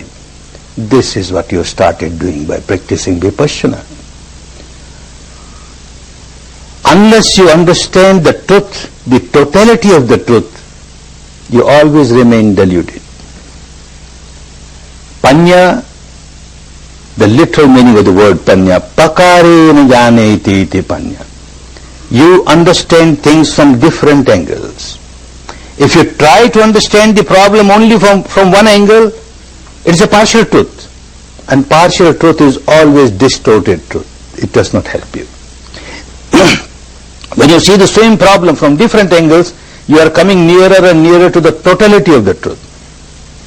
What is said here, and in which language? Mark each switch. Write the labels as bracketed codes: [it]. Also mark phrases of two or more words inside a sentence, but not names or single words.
[en] This is what you started doing by practicing Vipassana. Unless you understand the truth, the totality of the truth, you always remain deluded. Panya, the literal meaning of the word panya, [pi] pakarena janeti iti panya. [en] You understand things from different angles. If you try to understand the problem only from one angle, it is a partial truth. And partial truth is always distorted truth. It does not help you. When you see the same problem from different angles, you are coming nearer and nearer to the totality of the truth.